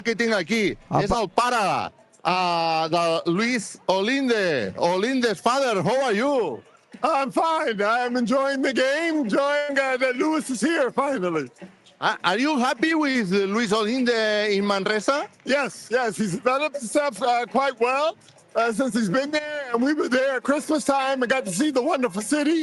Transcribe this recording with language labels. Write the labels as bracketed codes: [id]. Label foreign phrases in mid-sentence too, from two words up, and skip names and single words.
[ca] que tinc aquí. És el pare de Louis Olinde. [en] Olinde's father, how are you? I'm fine. I'm enjoying the game, enjoying that Louis is here finally. Are you happy with Louis Olinde in Manresa? Yes, he's developed himself quite well since he's been there, and we were there at Christmas time and got to see the wonderful city.